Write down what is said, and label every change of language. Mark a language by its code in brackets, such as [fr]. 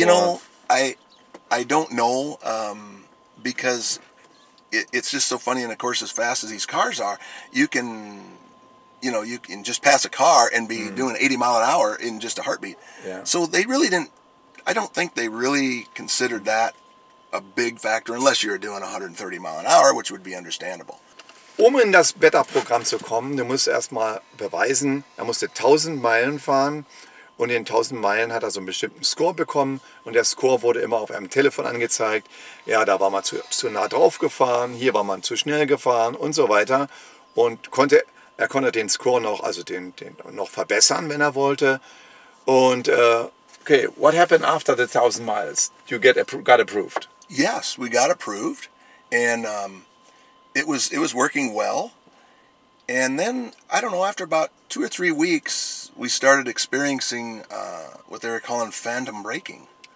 [en] You know, I don't know, because it's just so funny. And of course, as fast as these cars are, you can just pass a car and be doing 80 mile an hour in just a heartbeat. Yeah. So they really didn't. I don't think they really considered that a big factor, unless you're doing 130 mile an hour, which would be understandable. [de] Um in das Beta-Programm zu kommen, du musst erstmal beweisen, er musste 1000 Meilen fahren und in 1000 Meilen hat er so einen bestimmten Score bekommen und der Score wurde immer auf einem Telefon angezeigt. Ja, da war man zu nah drauf gefahren, hier war man zu schnell gefahren und so weiter und er konnte den Score noch, also den noch verbessern, wenn er wollte. Und [en] okay, what happened after the 1000 miles? You got approved? Yes, we got approved, and it was working well. And then, I don't know, after about 2 or 3 weeks, we started experiencing what they were calling phantom braking.